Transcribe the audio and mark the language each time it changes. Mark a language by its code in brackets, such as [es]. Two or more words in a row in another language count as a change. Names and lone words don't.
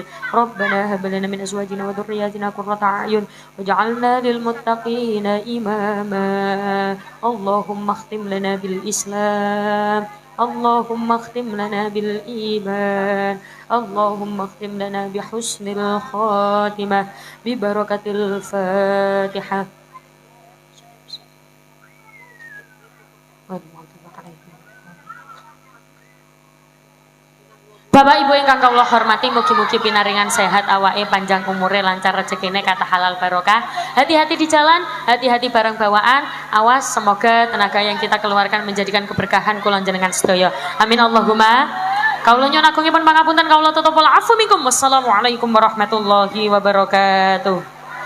[ar] ربنا هب لنا من أزواجنا وذرياتنا قرة أعين واجعلنا للمتقين إماما. اللهم اختم لنا بالإسلام. اللهم اختم لنا بالإيمان. اللهم اختم لنا بحسن الخاتمة ببركة الفاتحة. [jv] Bapak Ibu ingkang kawula hormati, mugi-mugi pinaringan sehat awake, panjang umure, lancar rezekine, [id] kata halal barokah. Hati-hati di jalan, hati-hati barang bawaan. Awas, semoga tenaga yang kita keluarkan menjadikan keberkahan [jv] kula jenengan sedaya. [ar] آمين اللهم. [jv] Kawula nyuwun agungipun pangapunten, kawula tutup [ar] عفوا منكم. والسلام عليكم ورحمة الله وبركاته.